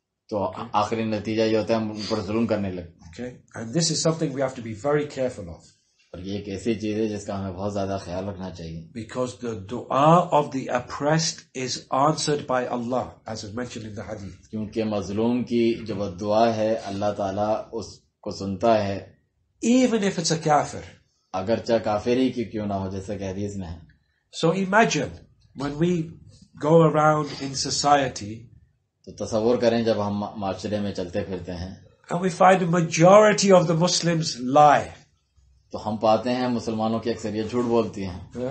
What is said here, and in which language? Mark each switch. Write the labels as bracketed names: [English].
[Urdu] تو آخری نتیجہ یہ ہوتا ہے ہم ان پر ظلم کرنے لگتے ہیں. [English] Okay? And this is something we have to be very careful of. [Urdu] اور یہ ایک ایسی چیز ہے جس کا ہمیں بہت زیادہ خیال رکھنا چاہیے. [English] Because the dua of the oppressed is answered by Allah, as is mentioned in the hadith. [Urdu] کیونکہ مظلوم کی جو بددعا ہے اللہ تعالیٰ اس کو سنتا ہے. [English] Even if it's a kafir. [Urdu] اگرچہ کافر ہی کیوں نہ ہو، جیسا کہ حدیث میں ہے. [English] So imagine when we go around in society. [Urdu] تو تصور کریں جب ہم معاشرے میں چلتے پھرتے ہیں. [English] And we find a majority of the Muslims lie. [Urdu] تو ہم پاتے ہیں مسلمانوں کی اکثریت جھوٹ بولتی ہیں.